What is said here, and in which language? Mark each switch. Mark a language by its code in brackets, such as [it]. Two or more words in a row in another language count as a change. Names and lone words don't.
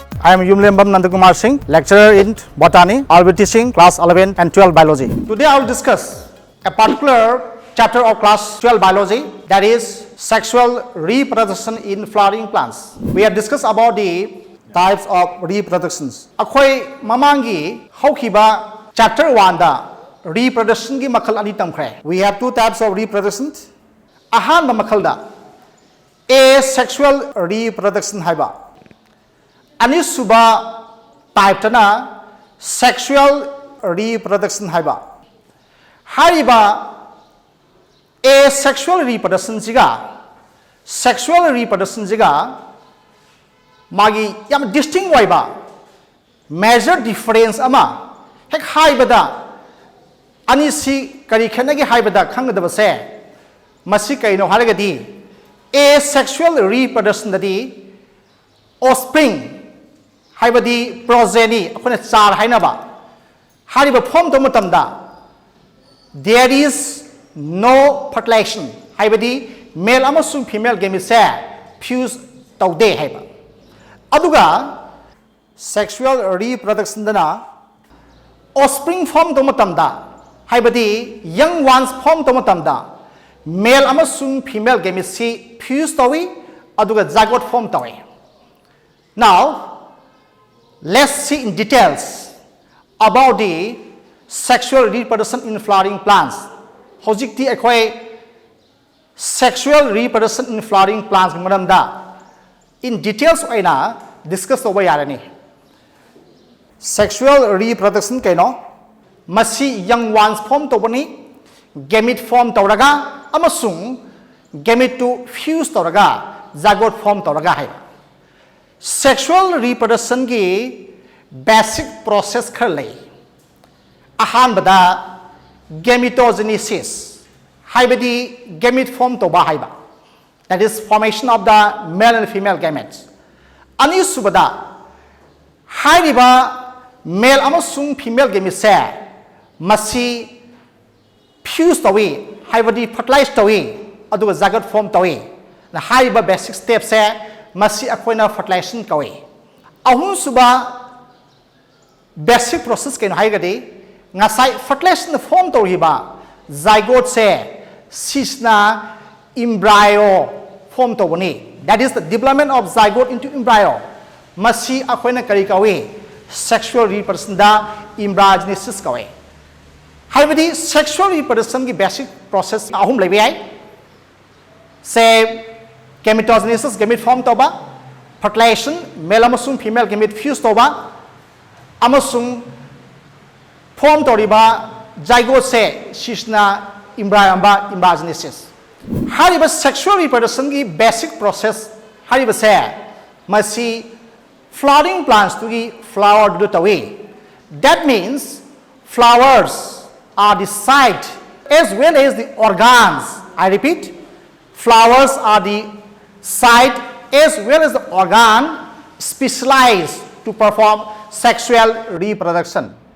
[en] I am Yumlembam Nandakumar Singh, lecturer in botany. I will be teaching class 11 and 12 biology. Today I will discuss a particular chapter of class 12 biology, that is sexual reproduction in flowering plants. We have discussed about the types of reproductions. [mni] Akhoi mamangi haukiba chapter 1 da reproduction gi makhal ani tamkhre. [en] We have two types of reproduction. [mni] Ahanba makhal da [en] asexual reproduction [mni] haiba. Anisuba type tana [en] sexual reproduction [mni] haiba. Haiba [en] asexual reproduction [mni] jiga [en] sexual reproduction [mni] jiga magi yam distinct waiba [en] major difference [mni] ama hek haibada anisi kari khanagi haibada khangadaba se masi kaino haragadi [en] asexual reproduction [mni] dadi offspring haibadi progeny akhona char hainaba hariba form to matamda [en] there is no fertilization [mni] haibadi male amasung female gamete se fuse taude haiba aduga [en] sexual reproduction [mni] dana offspring form to matamda haibadi young ones form to matamda male amasung female gamete se fuse tawi aduga zygote form tawi. [en] Now let's see in details about the sexual reproduction in flowering plants. [mni] Hojikti akhoi [en] sexual reproduction in flowering plants [mni] maramda [en] in details [mni] oina discuss over yarani. [en] Sexual reproduction [mni] kaino masi young ones form tobani gamete form toraga amasung gamete to fuse toraga zygote form toraga hai. [en] Sexual reproduction [mni] ki [en] basic process [mni] khar lei. Ahanbada gametogenesis haibadi gamete form to ba haiba, [en] that is formation of the male and female gametes. [mni] Anisubada haiba male amasung female gamete se masi fuse tawi haibadi fertilize tawi aduga zygote form tawi na haiba [en] basic step [mni] se masi akoina fertilization kawi. Ahun suba [en] basic process [mni] kaino haigadi ngasai fertilization form tawhiba zygote se sisna embryo form tawani, [en] that is the development of zygote into embryo. [mni] Masi akoina kari kawi [en] sexual reproduction [mni] da embryogenesis kawi. Haibadi [en] sexual reproduction [mni] ki [en] basic process [mni] ahum lebi ai se gametogenesis gamete form toba, fertilization male amasung female gamete fuse toba amasung form toriba zygote se sisna embryo amba embryogenesis. Hariba [en] sexual reproduction [mni] ki [en] basic process [mni] hariba se masi [en] flowering plants [mni] to gi flower do tawi. [en] That means flowers are the site as well as the organs. I repeat, flowers are the site as well as the organ specialized to perform sexual reproduction.